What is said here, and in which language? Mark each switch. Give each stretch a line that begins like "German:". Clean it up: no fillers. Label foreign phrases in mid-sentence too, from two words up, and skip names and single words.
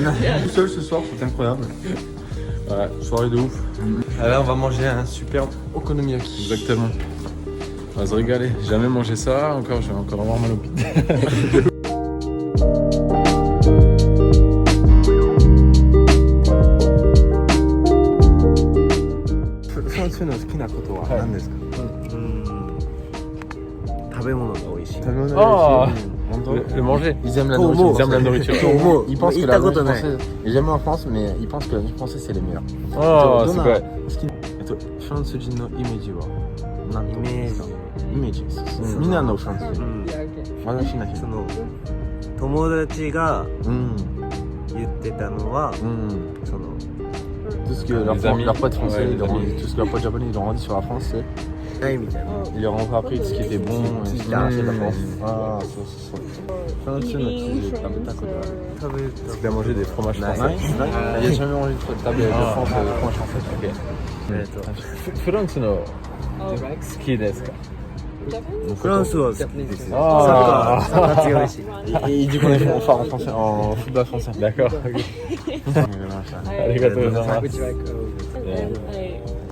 French: Tout seul ce soir, c'est incroyable. Ouais, soirée de ouf. Là, on va manger un superbe okonomiyaki. Exactement. On va se régaler. J'ai jamais mangé ça, encore, je vais encore avoir mal au pied.
Japanese: 好きなことは何ですか？食べ物が美味しい。食べ物が美味しい。
French: Le manger. Ils aiment la nourriture. Ils aiment la nourriture. Ils pensent que la nourriture française. Ils aiment en France, mais ils pensent que la nourriture française c'est les meilleurs. Oh, c'est quoi?
Japanese: フランス人のイメージは何と思いますか？イメージです。みんなのフランス人。私な人。友達が言ってたのは、その
French: tout ce que leurs potes français, tout ce que leurs potes japonais ils ont dit sur la France, c'est ils leur ont appris tout ce qui était bon, ce qui était de la France. Ah, ça. Tu as mangé des fromages français? Il n'y a jamais mangé de table de France, fromage français. Ok.
Japanese: France no ski desu ka? フランスは好きです。サッあカー強いし。
French: Et du coup on est fort en français, en football français. D'accord.
Japanese: ありがとうございます。ありがとうございます。